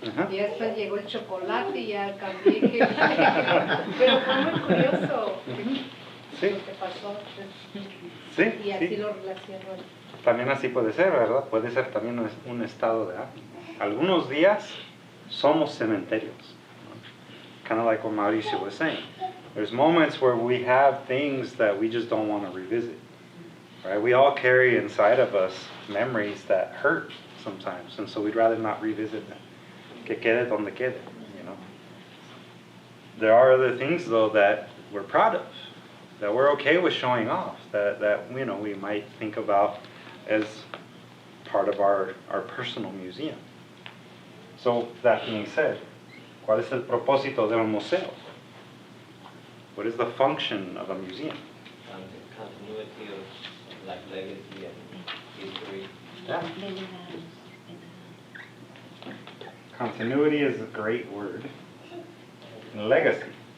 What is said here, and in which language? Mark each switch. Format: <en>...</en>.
<es>Y después llegó el chocolate y ya cambié. Pero fue muy curioso lo que pasó. Sí, Y así sí. lo relaciono. También así puede ser, ¿verdad? Puede ser también un estado de ánimo. Algunos días somos cementerios.</es> <en>Kind of like what Mauricio was saying. There's moments where we have things that we just don't want to revisit. Right? We all carry inside of us memories that hurt sometimes, and so we'd rather not revisit them.</en> <es>Que quede donde quede,</es> <en>you know. There are other things though that we're proud of, that we're okay with showing off, that you know, we might think about as part of our personal museum. So that being said,</en> <es>¿cuál es el propósito de un museo?</es> <en>What is the function of a museum? Continuity of like legacy and history. Yeah. Continuity is a great word. Legacy.</en>